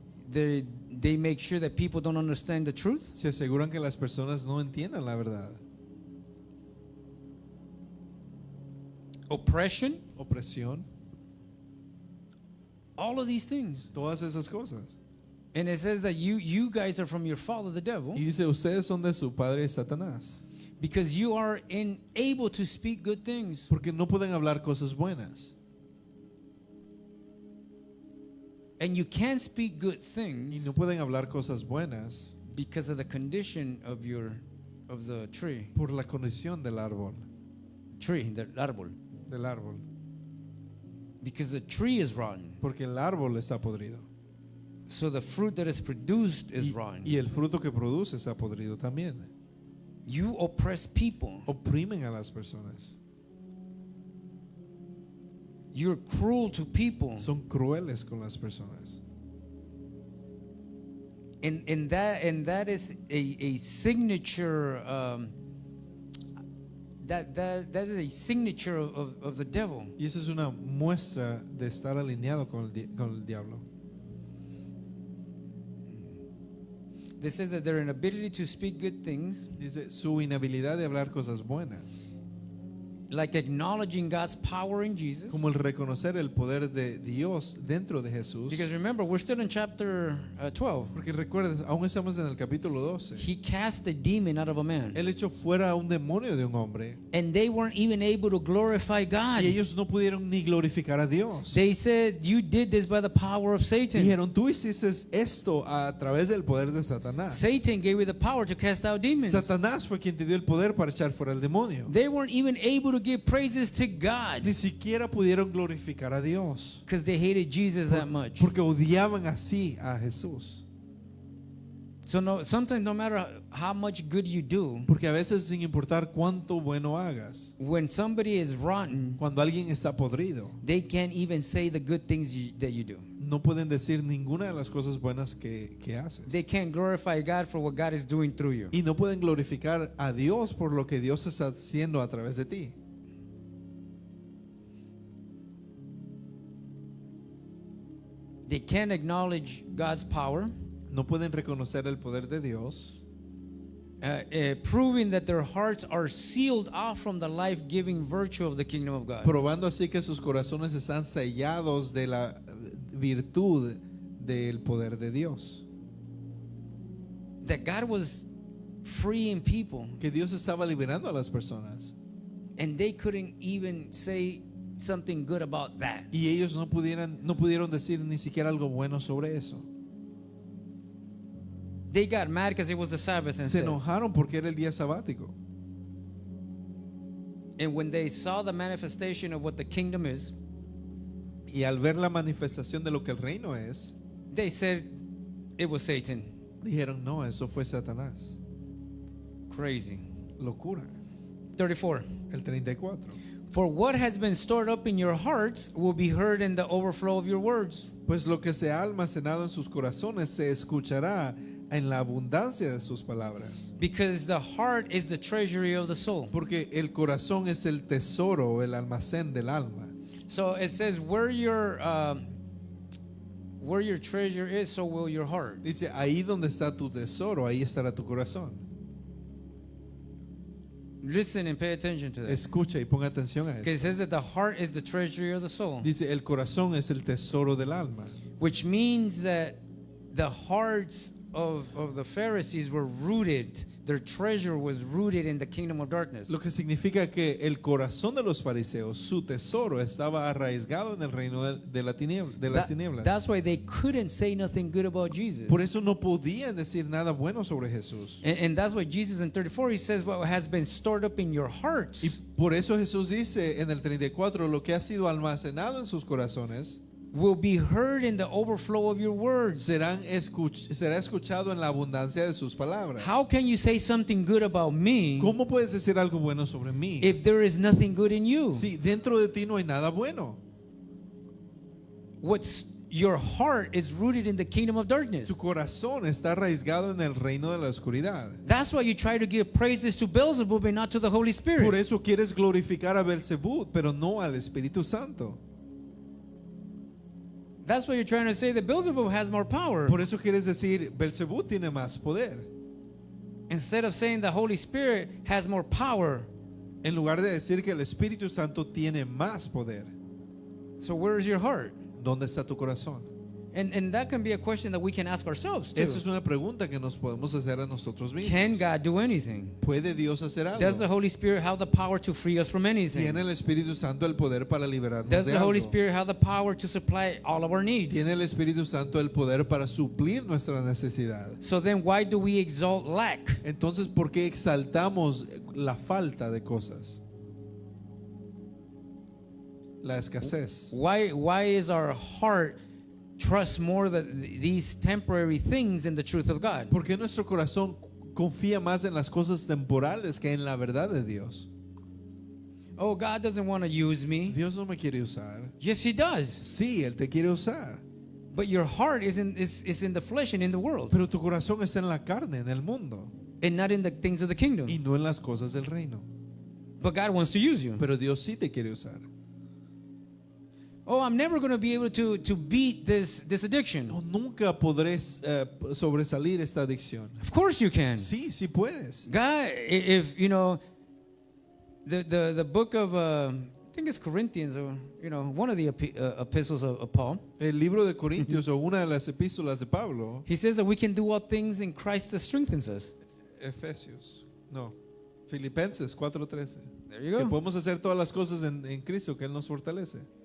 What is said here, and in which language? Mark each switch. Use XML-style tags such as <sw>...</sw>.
<en>They make sure that people don't understand the truth.</en> <es>Se aseguran que las personas no entiendan la verdad.</es> <en>Oppression?</en> <es>Opresión,</es> <en>All of these things.</en> <es>todas esas cosas.</es> <en>And it says that you guys are from your father, the devil,</en> <es>Y dice, ustedes son de su padre Satanás,</es> <en>because you are unable to speak good things.</en> <es>porque no pueden hablar cosas buenas.</es> <en>And you can't speak good</en> <es>Y</es> <en>things</en> <es>no pueden hablar cosas buenas</es> <en>because of the condition of the tree.</en> <es>por la condición del árbol. Del árbol. Del árbol.</es> <en>Because the tree is rotten.</en> <es>Porque el árbol está podrido.</es> <en>So the fruit that is produced is</en> <es>Y</es> <en>rotten.</en> <es>el fruto que produce está podrido también.</es> <en>You oppress people.</en> <es>Oprimen a las personas.</es> <en>You're cruel to people.</en> <es>Son crueles con las personas.</es> <en>And that is a signature that is a signature of the devil.</en> <es>Y esa es una muestra de estar alineado con el diablo.</es> <en>They says that their inability to speak good things</en> <es>Dice, su inhabilidad de hablar cosas buenas</es> <en>like acknowledging God's power in Jesus.</en> <es>como el reconocer el poder de Dios dentro de Jesús.</es> <en>Because remember, we're still in chapter 12.</en> <es>Porque recuerden, aún estamos en el capítulo 12.</es> <en>He cast the demon out of a man.</en> <es>Él echó fuera a un demonio de un hombre</es> <en>And they weren't even able to glorify God.</en> <es>y ellos no pudieron ni glorificar a Dios.</es> <en>They said, you did this by the power of Satan.</en> <es>Dijeron, tú hiciste esto a través del poder de Satanás.</es> <en>Satan gave you the power to cast out demons.</en> <es>Satanás fue quien te dio el poder para echar fuera el demonio.</es> <en>They weren't even able to give praises to God</en> <es>Ni siquiera pudieron glorificar a Dios</es> <en>because they hated Jesus that much.</en> <es>porque odiaban así a Jesús.</es> <en>So sometimes no matter how much good you do,</en> <es>Porque a veces, sin importar cuánto bueno hagas,</es> <en>when somebody is rotten,</en> <es>cuando alguien está podrido,</es> <en>they can't even say the good things that you do.</en> <es>no pueden decir ninguna de las cosas buenas que haces.</es> <en>They can't glorify God for what God is doing through you.</en> <es>Y no pueden glorificar a Dios por lo que Dios está haciendo a través de ti.</es> <en>They can't acknowledge God's power,</en> <es>No pueden reconocer el poder de Dios,</es> <en>proving that their hearts are sealed off from the life-giving virtue of the kingdom of God.</en> <es>probando así que sus corazones están sellados de la virtud del poder de Dios.</es> <en>That God was freeing people,</en> <es>Que Dios estaba liberando a las personas.</es> <en>and they couldn't even say something good about that.</en> <es>Y ellos no pudieron decir ni siquiera algo bueno sobre eso.</es> <en>They got mad because it was the Sabbath</en> <es>Se</es> <en>instead.</en> <es>enojaron porque era el día sabático.</es> <en>And when they saw the manifestation of what the kingdom is,</en> <es>Y al ver la manifestación de lo que el reino es,</es> <en>they said it was Satan.</en> <es>dijeron, no, eso fue Satanás.</es> <en>Crazy.</en> <es>Locura.</es> <en>34.</en> <es>El 34.</es> <en>For what has been stored up in your hearts will be heard in the overflow of your words.</en> <es>Pues lo que se ha almacenado en sus corazones se escuchará en la abundancia de sus palabras.</es> <en>Because the heart is the treasury of the soul.</en> <es>Porque el corazón es el tesoro, el almacén del alma.</es> <en>So it says, where your treasure is, so will your heart.</en> <es>Dice, ahí donde está tu tesoro, ahí estará tu corazón.</es> <en>Listen and pay attention to that.</en> <es>Escucha y ponga atención a</es> <en>Because it</en> <es>eso.</es> <en>says that the heart is the treasury of the soul.</en> <es>Dice, el corazón es el tesoro del alma.</es> <en>Which means that the hearts of the Pharisees were rooted, their treasure was rooted in the kingdom of darkness.</en> <es>Lo que significa que el corazón de los fariseos, su tesoro, estaba arraigado en el reino de las tinieblas.</es> <en>That's why they couldn't say nothing good about Jesus.</en> <es>Por eso no podían decir nada bueno sobre Jesús.</es> <en>And that's why Jesus in 34, he says, what has been stored up in your</en> <es>Y</es> <en>hearts</en> <es>por eso Jesús dice en el 34, lo que ha sido almacenado en sus corazones</es> <en>will be heard in the overflow of your words.</en> <es>será escuchado en la abundancia de sus palabras.</es> <en>How can you say something good about me</en> <es>¿Cómo puedes decir algo bueno sobre mí</es> <en>if there is nothing good in you?</en> <es>si dentro de ti no hay nada bueno?</es> <en>Your heart is rooted in the kingdom of darkness.</en> <es>Tu corazón está arraigado en el reino de la oscuridad.</es> <en>That's why you try to give praises to Beelzebub and not to the Holy Spirit.</en> <es>Por eso quieres glorificar a Belzebú, pero no al Espíritu Santo.</es> <en>That's why you're trying to say that Beelzebub has more power.</en> <es>Por eso quieres decir, Belzebú tiene más poder.</es> <en>Instead of saying the Holy Spirit has more power.</en> <es>En lugar de decir que el Espíritu Santo tiene más poder.</es> <en>So where is your heart?</en> <es>¿Dónde está tu corazón?</es> <en>And that can be a question that we can ask ourselves too.</en> <es>Esa es una pregunta que nos podemos hacer a nosotros mismos.</es> <en>Can God do anything?</en> <es>¿Puede Dios hacer</es> <en>Does the</en> <es>algo?</es> <en>Holy Spirit have the power to free us from anything?</en> <es>¿Tiene el Espíritu Santo el poder para liberarnos</es> <en>Does</en> <es>de</es> <en>the Holy</en> <es>algo?</es> <en>Spirit have the power to supply all of our needs?</en> <es>¿Tiene el Espíritu Santo el poder para suplir nuestra necesidad?</es> <en>So then why do we exalt lack?</en> <es>Entonces, ¿por qué exaltamos la falta de cosas? La escasez.</es> <en>Why is our heart trust more these temporary things in the truth of God?</en> <es>¿Por qué nuestro corazón confía más en las cosas temporales que en la verdad de Dios?</es> <en>Oh, God doesn't want to use me.</en> <es>Dios no me quiere usar.</es> <en>Yes, He does.</en> <es>Sí, Él te quiere usar.</es> <en>But your heart is in the flesh and in the world,</en> <es>Pero tu corazón está en la carne, en el mundo,</es> <en>and not in the things of the kingdom.</en> <es>y no en las cosas del reino.</es> <en>But God wants to use you.</en> <es>Pero Dios sí te quiere usar.</es> <en>Oh, I'm never going to be able to beat this addiction.</en> <es>No, nunca podré sobresalir esta adicción.</es> <en>Of course you can.</en> <es>Sí, sí puedes.</es> <en>God, if you know, the book of I think it's Corinthians, or one of the epistles of Paul.</en> <es>El libro de Corintios o una de las epístolas de Pablo,</es> <en>He says that we can do all things in Christ that strengthens us.</en> <es>Efesios, no, Filipenses 4:13.</es> <en>There you</en> <es>Que</es> <en>go.</en> <es>podemos hacer todas las cosas en Cristo, que Él nos fortalece.</es>